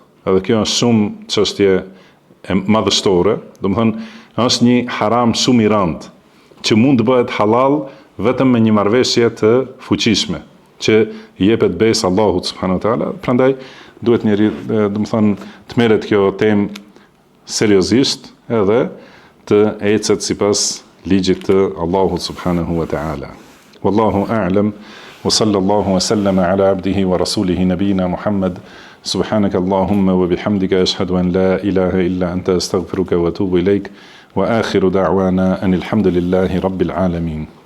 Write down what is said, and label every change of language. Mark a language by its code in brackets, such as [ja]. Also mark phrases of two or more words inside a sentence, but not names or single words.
[sq] Edhe kjo është shumë çështje e madhështore, do të thonë, është një haram shumë i rëndë, që mund të bëhet halal vetëm me një marrëveshje të fuqishme, që i jepet besë Allahut [ar] سبحانه وتعالى. [sq] Prandaj duhet njeriu, do të thonë, të merret kjo temë seriozisht edhe të ecet sipas ligjit të Allahut [ar] سبحانه وتعالى. والله أعلم وصلى الله وسلم على عبده ورسوله نبينا محمد سبحانك اللهم وبحمدك أشهد أن لا إله إلا أنت أستغفرك وأتوب إليك وآخر دعوانا أن الحمد لله رب العالمين.